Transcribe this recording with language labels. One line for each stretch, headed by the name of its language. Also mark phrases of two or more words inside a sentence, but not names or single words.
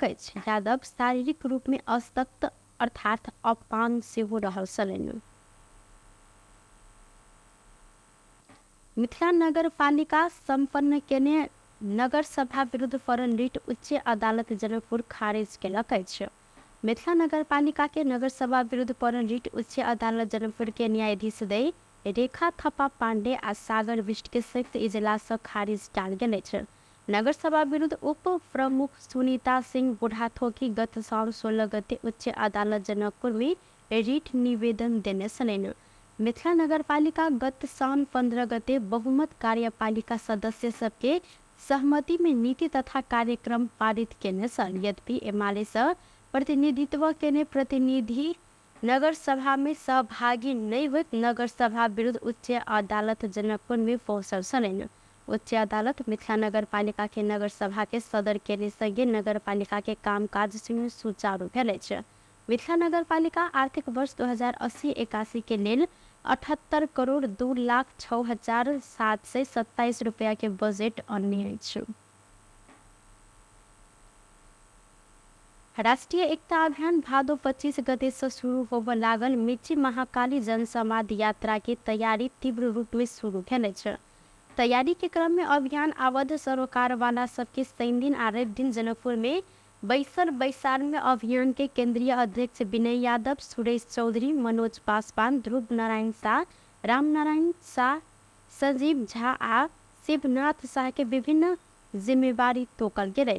Maithili: यादव शारीरिक रूप में अशक्त अर्थात अपांग से हो रहल छलनि। मिथिला नगर पालिका संपन्न केने नगर सभा विरुद्ध फरन रिट उच्च अदालत जनकपुर खारिज केलक। मिथिला नगर पालिका के नगर सभा विरुद्ध फरन रिट उच्च अदालत जनकपुर के न्यायाधीश दे रेखा थप्पा पांडे आ सागर बिष्ट के संयुक्त इजलास खारिज कल गेल। नगर सभा विरुद्ध उप प्रमुख सुनीता सिंह बुढ़ाथोकी गत साल 16 गते उच्च अदालत जनकपुर में रिट निवेदन देने छलनि। मिथिला नगर पालिका गत साल 15 गते बहुमत कार्यपालिका सदस्य सबके सहमति में नीति तथा कार्यक्रम पारित केने छल। यद्यपि एमाले से प्रतिनिधित्व केने प्रतिनिधि नगर सभा में सहभागी नहीं हुए नगर सभा विरुद्ध उच्च अदालत जनकपुर में पहुंचल छलनि। उच्च अदालत मिथिला नगर पालिका के नगर सभा के सदर केने संगे नगर पालिका के कामकाज सुचारू भेल। मिथिला नगर पालिका आर्थिक वर्ष 2080-81 के लेल 78 करोड़ 2,06,727 रुपया के बजट अन्य अछि। राष्ट्रीय एकता अभियान भादो 25 गते से शुरू होबे लागल मिर्ची महाकाली जनसंवाद यात्रा की तैयारी तीव्र रूप में शुरू भेल। तैयारी के क्रम में अभियान अवध सरोकार वाला सबके शनि दिन आ रवि दिन जनकपुर में बैसार में अभियान के केंद्रीय अध्यक्ष विनय यादव, सुरेश चौधरी, मनोज पासवान, ध्रुव नारायण शाह, राम नारायण शाह, संजीव झा आ शिवनाथ शाह के विभिन्न जिम्मेवारी तोकल गेल।